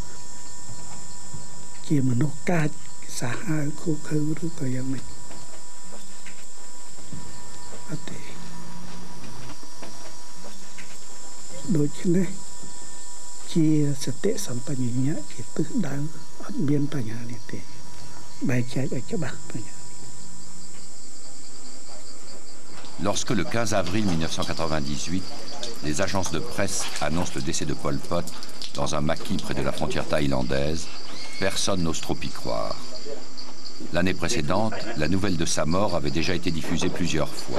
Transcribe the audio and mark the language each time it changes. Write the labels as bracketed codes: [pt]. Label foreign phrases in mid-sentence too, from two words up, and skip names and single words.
[km] ជាមនុស្សកាចសាហាវខូខើឬក៏យ៉ាងម៉េចអត់ទេដូច្នេះជាសតិសម្បជញ្ញៈជាទិសដៅអត់មានបញ្ហានេះទេបែកចែកឲ្យច្បាស់បញ្ហា [fr] Lorsque le 15 avril 1998, les agences de presse annoncent le décès de Pol Pot dans un maquis près de la frontière thaïlandaise, personne n'ose trop y croire. L'année précédente, la nouvelle de sa mort avait déjà été diffusée plusieurs fois.